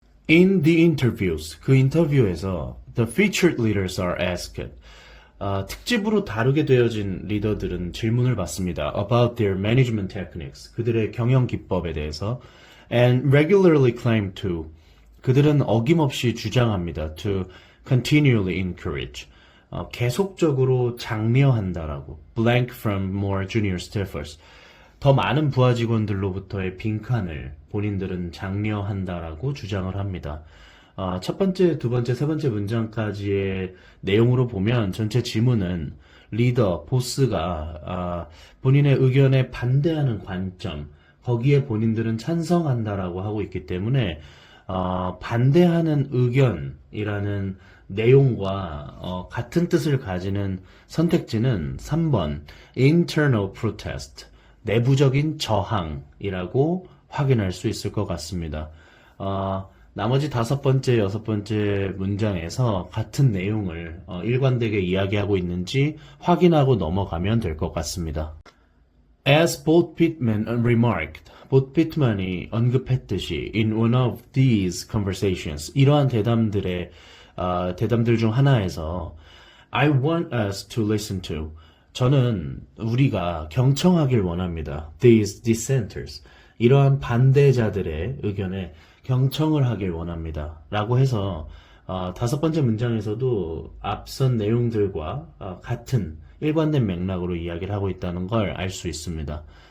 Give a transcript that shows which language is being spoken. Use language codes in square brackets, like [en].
[en] In the interviews, [ko] 그 인터뷰에서 [en] the featured leaders are asked, [ko] 특집으로 다루게 되어진 리더들은 질문을 받습니다. [en] About their management techniques, [ko] 그들의 경영 기법에 대해서, [en] and regularly claim to, [ko] 그들은 어김없이 주장합니다. [en] To continually encourage, [ko] 계속적으로 장려한다라고. [en] Blank from more junior staffers, [ko] 더 많은 부하 직원들로부터의 빈칸을 본인들은 장려한다라고 주장을 합니다. 첫 번째, 두 번째, 세 번째 문장까지의 내용으로 보면 전체 지문은 리더, 보스가 본인의 의견에 반대하는 관점, 거기에 본인들은 찬성한다라고 하고 있기 때문에 반대하는 의견이라는 내용과 같은 뜻을 가지는 선택지는 3번 [en] internal protest, [ko] 내부적인 저항이라고 확인할 수 있을 것 같습니다. 나머지 다섯 번째, 여섯 번째 문장에서 같은 내용을 일관되게 이야기하고 있는지 확인하고 넘어가면 될 것 같습니다. [en] As Bolt Pittman remarked, [ko] 보트 피트만이 언급했듯이 [en] in one of these conversations, [ko] 이러한 대담들 중 하나에서 [en] I want us to listen to, [ko] 저는 우리가 경청하길 원합니다. [en] These dissenters, [ko] 이러한 반대자들의 의견에 경청을 하길 원합니다. 라고 해서 다섯 번째 문장에서도 앞선 내용들과 같은 일관된 맥락으로 이야기를 하고 있다는 걸 알 수 있습니다.